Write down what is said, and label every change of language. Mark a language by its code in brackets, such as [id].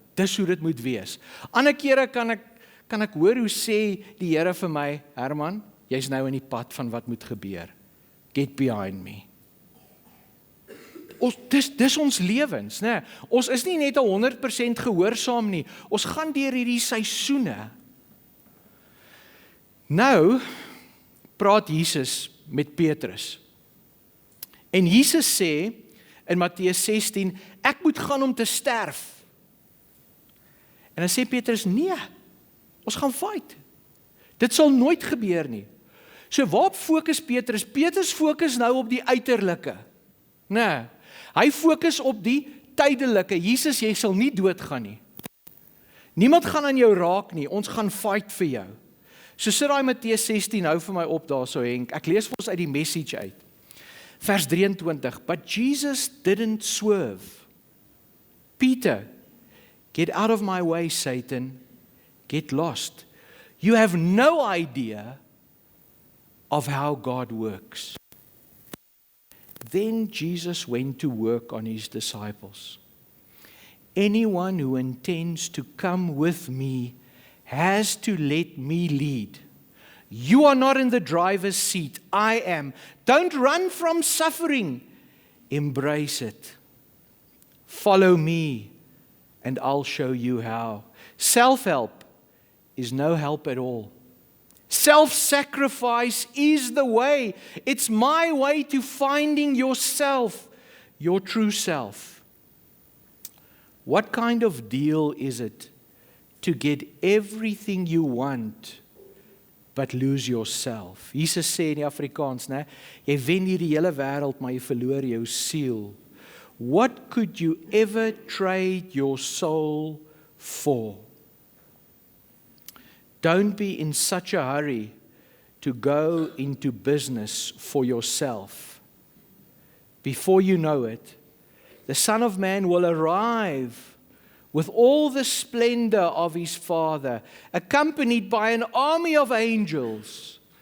[af] Dis hoe dit moet wees. Ander kere kan ek hoor hoe sê die Here vir my, Herman, jy's nou in die pad van wat moet gebeur. [en] Get behind me. [af] Dis ons lewens, né? Ons is nie net 100% gehoorsaam nie. Ons gaan deur hierdie seisoene. Nou praat Jesus met Petrus. En Jesus sê in Matteus 16, ek moet gaan om te sterf. En dan sê Petrus, nee, ons gaan fight. Dit sal nooit gebeur nie. So waarop fokus Petrus? Petrus fokus nou op die uiterlike. Nee, hy fokus op die tydelike. Jesus, jy sal nie doodgaan nie. Niemand gaan aan jou raak nie, ons gaan fight vir jou. So sit daai Matteus 16 hou vir my op daarso Henk. Ek lees vir ons uit die Message uit. Vers 23, [en] but Jesus didn't swerve. Peter, get out of my way, Satan. Get lost. You have no idea of how God works. Then Jesus went to work on his disciples. Anyone who intends to come with me has to let me lead. You are not in the driver's seat, I am. Don't run from suffering. Embrace it. Follow me, and I'll show you how. Self-help is no help at all. Self-sacrifice is the way. It's my way to finding yourself, your true self. What kind of deal is it to get everything you want but lose yourself? [af] Jesus sê in die Afrikaans, né, jy wen hierdie hele wêreld, maar jy verloor jou siel. [en] What could you ever trade your soul for? Don't be in such a hurry to go into business for yourself. Before you know it, the Son of Man will arrive with all the splendor of his Father, accompanied by an army of angels.